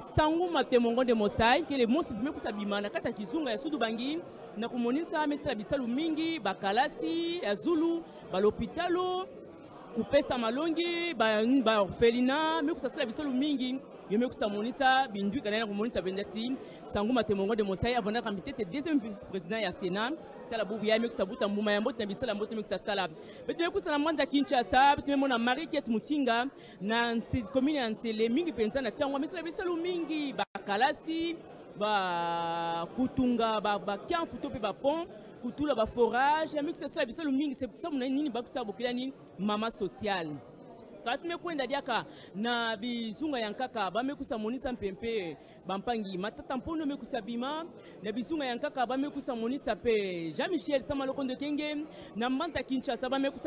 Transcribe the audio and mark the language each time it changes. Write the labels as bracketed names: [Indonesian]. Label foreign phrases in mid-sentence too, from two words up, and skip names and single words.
[Kituba (Democratic Republic of Congo)] Sangu Matemongo de Mosai kele mosi bimekusa bimana kati ya kizunga ya sudu bangi na kumonisa mesala bisalu mingi bakalasi ya Zulu balopitalo kupesa malongi ba orphelina mekusa sala bisalu mingi yomekusa monisa bindwika na kumonisa bendati Sangu Matemongo de Mosai avanda kambitete [French] deuxième vice-président [Kituba (Democratic Republic of Congo)] ya Sénat tala bubu ya mekusa buta mbuma ya mbote na bisala mbote mekusa sala betu mekusa na mwanza Kinshasa betu memona Mariket Mutinga na commune ya Nsele mingi penza na tiangwa mesala bisalu mingi bakalasi ba kutunga ba kianfu to pe ba pont kutula ba forage mekusa sala bisalu mingi [French] c'est ça [Kituba (Democratic Republic of Congo)] mona nini bakusa bokila ni mama sociale katume kwenda diaka na bizunga yankaka bamekusa monisa mpempe bampangi matata mpono mekusa bima na bizunga yankaka bamekusa monisa pe Jean-Michel Samalokondo Kenge na Mbanza Kinshasa bamekusa